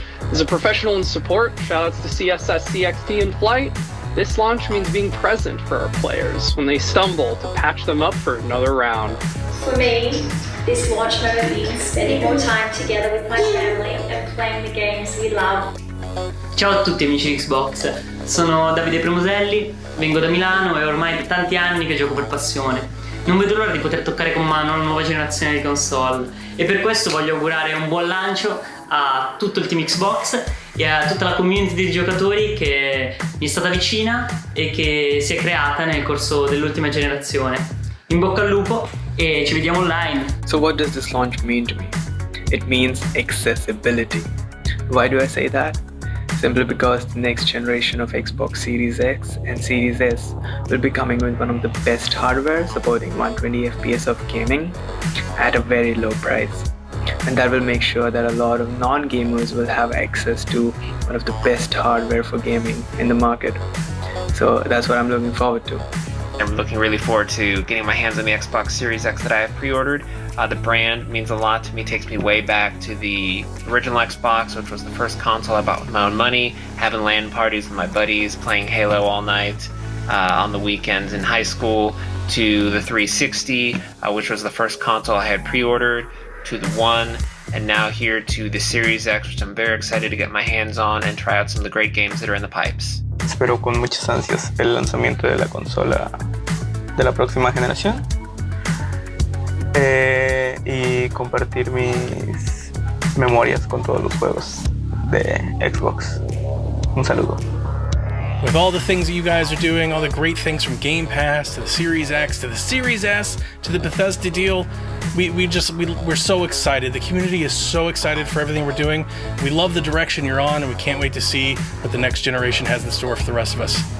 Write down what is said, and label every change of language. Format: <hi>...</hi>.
<en>As a professional in support, shoutouts to CSS CXT and Flight, this launch means being present for our players when they stumble to patch them up for another round. For me, this launch moment means spending more time together with my family and playing the games we love.</en> <it>Ciao a tutti amici di Xbox, sono Davide Premuselli, vengo da Milano e ormai per tanti anni che gioco per passione. Non vedo l'ora di poter toccare con mano la nuova generazione di console e per questo voglio augurare un buon lancio a tutto il team Xbox e a tutta la community di giocatori che mi è stata vicina e che si è creata nel corso dell'ultima generazione. In bocca al lupo e ci vediamo online.</it> <en>So what does this launch mean to me? It means accessibility. Why do I say that? Simply because the next generation of Xbox Series X and Series S will be coming with one of the best hardware supporting 120 FPS of gaming at a very low price. And that will make sure that a lot of non-gamers will have access to one of the best hardware for gaming in the market. So that's what I'm looking forward to. I'm looking really forward to getting my hands on the Xbox Series X that I have pre-ordered. The brand means a lot to me, takes me way back to the original Xbox, which was the first console I bought with my own money, having LAN parties with my buddies, playing Halo all night on the weekends in high school, to the 360, which was the first console I had pre-ordered, to the One, and now here to the Series X, which I'm very excited to get my hands on and try out some of the great games that are in the pipes.</en> <es>Espero con muchas ansias el lanzamiento de la consola de la próxima generación y compartir mis memorias con todos los juegos de Xbox. Un saludo.</es> <en>With all the things that you guys are doing, all the great things from Game Pass to the Series X to the Series S to the Bethesda deal, we're so excited. The community is so excited for everything we're doing. We love the direction you're on, and we can't wait to see what the next generation has in store for the rest of us.</en>